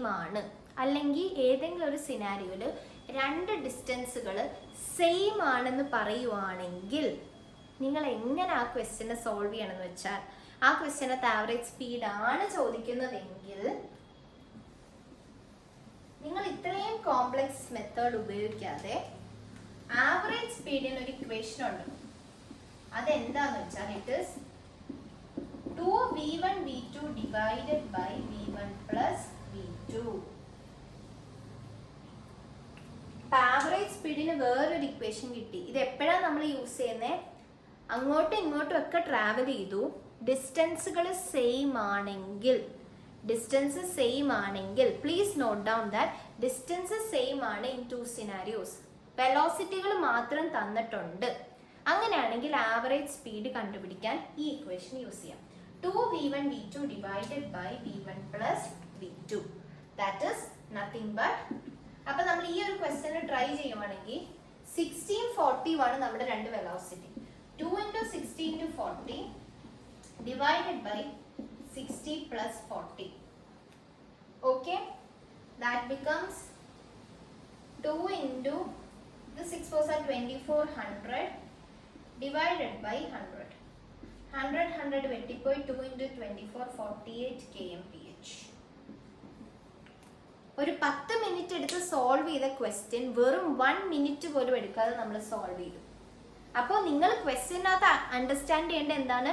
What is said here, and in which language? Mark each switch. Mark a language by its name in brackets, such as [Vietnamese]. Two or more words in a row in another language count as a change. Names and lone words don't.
[Malayalam] ആണ്, അല്ലെങ്കിൽ ഏതെങ്കിലും ഒരു സിനാരിയോയിൽ രണ്ട് ഡിസ്റ്റൻസുകൾ സെയിം ആണെന്ന് പറയുവാണെങ്കിൽ നിങ്ങൾ എങ്ങനെ ആ ക്വസ്റ്റ്യനെ സോൾവ് ചെയ്യണമെന്ന് വെച്ചാൽ, ആ ക്വസ്റ്റ്യനകത്ത് [English] average speed [Malayalam] ആണ് ചോദിക്കുന്നതെങ്കിൽ നിങ്ങൾ ഇത്രയും [English] complex method [Malayalam] ഉപയോഗിക്കാതെ [English] average speed [Malayalam] ഒരു ഇക്വേഷൻ ഉണ്ട്. അതെന്താന്ന് വെച്ചാൽ [English] it is 2v1 v2 divided by v1 plus v2. average speed [Malayalam] വേറൊരു ഇക്വേഷൻ കിട്ടി. ഇത് എപ്പോഴാണ് നമ്മൾ യൂസ് ചെയ്യുന്നത്? [English] അങ്ങോട്ടും ഇങ്ങോട്ടും ഒക്കെ ട്രാവൽ ചെയ്തു, ഡിസ്റ്റൻസുകൾ സെയിം ആണെങ്കിൽ please note down that distance സെയിം ആണ് in 2 scenarios. [Malayalam] വെലോസിറ്റികൾ മാത്രം തന്നിട്ടുണ്ട്. അങ്ങനെയാണെങ്കിൽ [English] average speed [Malayalam] കണ്ടുപിടിക്കാൻ ഈ ഇക്വേഷൻ യൂസ് ചെയ്യാം. [English] 2v1 v2 divided by v1 plus v2. That is nothing but, [Malayalam] അപ്പോൾ നമ്മൾ ഈ ഒരു ക്വസ്റ്റ്യൻ ട്രൈ ചെയ്യുവാണെങ്കിൽ 1640 ആണ് നമ്മുടെ രണ്ട് വെലോസിറ്റി. [English] 2 into 60 into 40 divided by 60 plus 40. Okay, that becomes 2 into the 6 4s are 2400 divided by 100. [Malayalam] 100 വെട്ടിപ്പോയി 2 into 24 48 kmph. ഒരു 10 മിനിറ്റ് എടുത്ത് സോൾവ് ചെയ്ത ക്വസ്റ്റ്യൻ വെറും 1 മിനിറ്റ് പോലും എടുക്കാതെ നമ്മൾ സോൾവ് ചെയ്തു. അപ്പോൾ നിങ്ങൾ ക്വസ്റ്റ്യനകത്ത് അണ്ടർസ്റ്റാൻഡ് ചെയ്യേണ്ട എന്താണ്?